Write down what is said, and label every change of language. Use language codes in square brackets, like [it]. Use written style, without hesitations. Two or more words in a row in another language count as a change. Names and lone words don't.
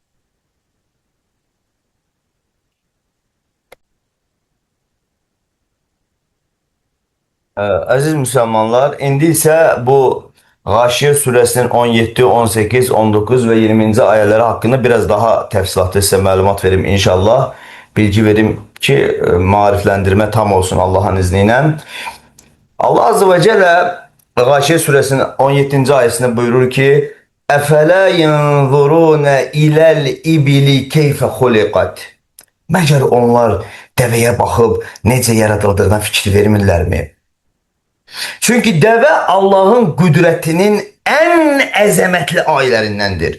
[az] Aziz Müslümanlar, indi ise bu Gâşiyə suresinin 17, 18, 19 ve 20. ayələri hakkında biraz daha təfsilatlı size məlumat verim inşallah. [tr] Bilgi verim ki marifləndirmə tam olsun Allah'ın izniyle. [az] Allah Azze ve Celle Gâşiyə suresinin 17. ayəsində buyurur ki [ar] أفلا ينظرون إلى الإبل كيف خلقت. [az] Məgər onlar dəvəyə baxıb necə yaradıldığına fikir vermirlərmi? Çünki dəvə Allahın qüdrətinin ən əzəmətli ayələrindəndir.